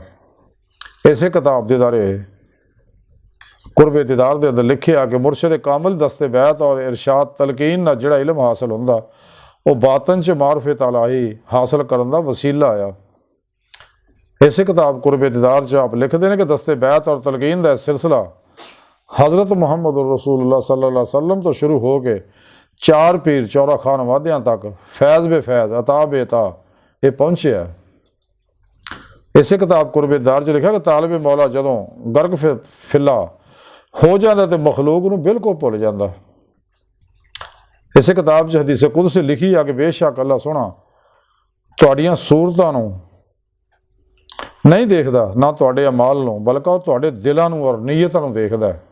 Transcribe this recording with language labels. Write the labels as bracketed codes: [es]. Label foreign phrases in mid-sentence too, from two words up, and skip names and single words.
[pa] ਇਸੇ ਕਿਤਾਬ ਦੇ ਦਾਰੇ ਕੁਰਬ ਦੀਦਾਰ ਦੇ ਅੰਦਰ ਲਿਖਿਆ ਕਿ ਮੁਰਸ਼ਿਦ ਕਾਮਲ ਦਸਤੇ ਬੈਤ ਔਰ ਇਰਸ਼ਾਦ ਤਲਕੀਨ ਨਾਲ ਜਿਹੜਾ ਇਲਮ ਹਾਸਲ ਹੁੰਦਾ ਉਹ ਬਾਤਨ 'ਚ ਮਾਰਫਤ ਇਲਾਹੀ ਹਾਸਲ ਕਰਨ ਦਾ ਵਸੀਲਾ ਆ। ਇਸੇ ਕਿਤਾਬ ਕੁਰਬ ਦੀਦਾਰ 'ਚ ਆਪ ਲਿਖਦੇ ਨੇ ਕਿ ਦਸਤੇ ਬੈਤ ਔਰ ਤਲਕੀਨ ਦਾ ਸਿਲਸਿਲਾ ਹਜ਼ਰਤ ਮੁਹੰਮਦ ਰਸੂਲੁल्लाह [ar] صلى الله عليه وسلم [pa] ਤੋਂ ਸ਼ੁਰੂ ਹੋ ਕੇ 4 ਪੀਰ 14 ਖਾਨ ਵਾਦਿਆਂ ਤੱਕ ਫੈਜ਼ ਬੇ ਫੈਜ਼ ਅਤਾ ਬੇ ਅਤਾ ਇਹ ਪਹੁੰਚਿਆ। ਇਸੇ ਕਿਤਾਬ ਕੁਰਬ ਦੀਦਾਰ 'ਚ ਲਿਖਿਆ ਕਿ ਤਾਲਿਬ ਮੌਲਾ ਜਦੋਂ ਗਰਕ ਫਿੱਲਾ ਹੋ ਜਾਂਦਾ ਤੇ ਮਖਲੂਕ ਨੂੰ ਬਿਲਕੁਲ ਭੁੱਲ ਜਾਂਦਾ। ਇਸੇ ਕਿਤਾਬ 'ਚ ਹਦੀਸ ਕੁਦਸ ਲਿਖੀ ਆ ਕਿ ਬੇਸ਼ੱਕ ਅੱਲਾ ਸੋਹਣਾ ਤੁਹਾਡੀਆਂ ਸੂਰਤਾਂ ਨੂੰ ਨਹੀਂ ਦੇਖਦਾ, ਨਾ ਤੁਹਾਡੇ ਅਮਾਲ ਨੂੰ, ਬਲਕਿ ਉਹ ਤੁਹਾਡੇ ਦਿਲਾਂ ਨੂੰ ਔਰ ਨੀਅਤਾਂ ਨੂੰ ਦੇਖਦਾ।